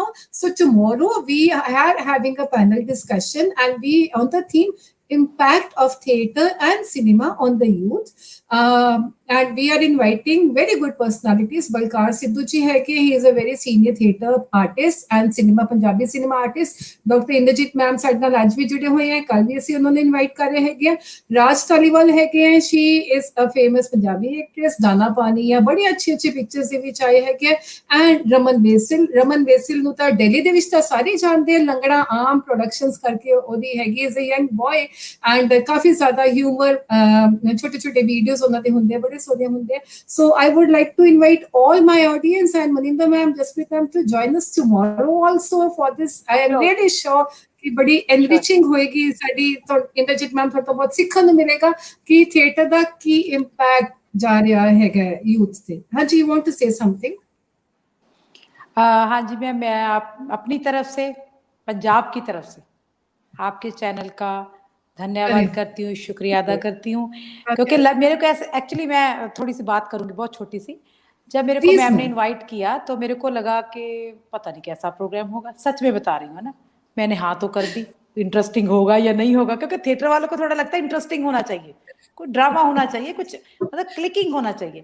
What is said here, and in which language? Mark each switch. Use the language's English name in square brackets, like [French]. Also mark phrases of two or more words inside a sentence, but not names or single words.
[English] So tomorrow we are having a panel discussion and we on the theme impact of theater and cinema on the youth, and we are inviting very good personalities. Balkar Sidhu [Hindi] जी है कि [English] he is a very senior theater artist and cinema Punjabi cinema artist. [Punjabi] Dr. Inderjeet ma'am ਸਾਡੇ ਨਾਲ ਅੱਜ ਵੀ ਜੁੜੇ ਹੋਏ हैं, ਕੱਲ ਵੀ ਅਸੀਂ ਉਹਨਾਂ ਨੂੰ ਇਨਵਾਈਟ ਕਰ ਰਹੇ ਹੈਗੇ। ਰਾਜ ਧਾਲੀਵਾਲ ਹੈਗੇ हैं, [English] she is a famous Punjabi actress, [Punjabi] दाना पानी [Hindi] या बड़ी अच्छी पिक्चर्स [Punjabi] ਦੇ ਵਿੱਚ ਆਏ ਹੈਗੇ। and ਰਮਨ ਬੇਸਿਲ ਨੂੰ ਤਾਂ ਦਿੱਲੀ ਦੇ ਵਿੱਚ ਤਾਂ ਸਾਰੇ ਜਾਣਦੇ, ਲੰਗੜਾ ਆਮ ਪ੍ਰੋਡਕਸ਼ਨਸ ਕਰਕੇ ਉਹਦੀ ਹੈਗੀ [English] is a young boy, [Punjabi] and ਕਾਫੀ ਜ਼ਿਆਦਾ ਹਿਊਮਰ, ਛੋਟੇ ਵੀਡੀਓਜ਼ ਉਹਨਾਂ ਦੇ ਹੁੰਦੇ, ਬੜੇ ਸੋਹਣੇ ਹੁੰਦੇ। [English] So I would like to invite all my audience and Maninder ma'am, Jaspreet ma'am to join us tomorrow also for this. I am really sure [Punjabi] ਕਿ ਬੜੀ [English] enriching [Punjabi] ਹੋਏਗੀ ਸਾਡੀ। ਇੰਦਰਜੀਤ ਮੈਮ ਤੁਹਾਡੇ ਤੋਂ ਬਹੁਤ ਸਿੱਖਣ ਨੂੰ ਮਿਲੇਗਾ ਕਿ ਥੀਏਟਰ ਦਾ ਕੀ ਇੰਪੈਕਟ ਜਾ ਰਿਹਾ ਹੈਗਾ ਯੂਥ ਤੇ। ਹਾਂਜੀ, [English] you want to say something? [Hindi] हाँ जी मैं अपनी तरफ से, पंजाब की तरफ से आपके चैनल का धन्यवाद करती हूँ, शुक्रिया अदा करती हूँ, क्योंकि मेरे को ऐसे एक्चुअली मैं थोड़ी सी बात करूंगी बहुत छोटी सी। जब मेरे को मैम ने इनवाइट किया तो मेरे को लगा कि पता नहीं कैसा प्रोग्राम होगा, सच में बता रही हूँ ना, मैंने हाँ तो कर दी, इंटरेस्टिंग होगा या नहीं होगा, क्योंकि थिएटर वालों को थोड़ा लगता है इंटरेस्टिंग होना चाहिए, कोई ड्रामा होना चाहिए, कुछ मतलब क्लिकिंग होना चाहिए।